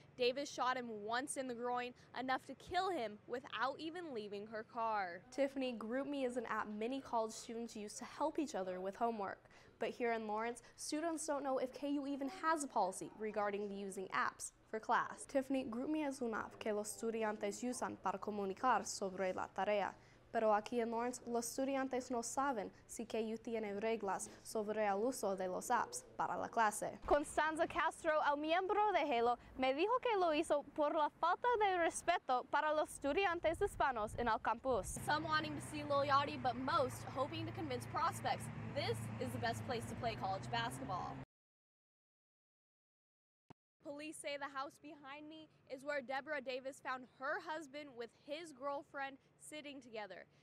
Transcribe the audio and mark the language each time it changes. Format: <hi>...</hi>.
<en>Davis shot him once in the groin, enough to kill him without even leaving her car. Tiffany, GroupMe is an app many college students use to help each other with homework. But here in Lawrence, students don't know if KU even has a policy regarding using apps for class.</en> <es>Tiffany, GroupMe es una app que los estudiantes usan para comunicar sobre la tarea. Pero aquí en Lawrence, los estudiantes no saben si KU tiene reglas sobre el uso de los apps para la clase. Constanza Castro, el miembro de Halo, me dijo que lo hizo por la falta de respeto para los estudiantes hispanos en el campus.</es> <en>Some wanting to see Lil Yachty, but most hoping to convince prospects this is the best place to play college basketball. Police say the house behind me is where Deborah Davis found her husband with his girlfriend sitting together.</en>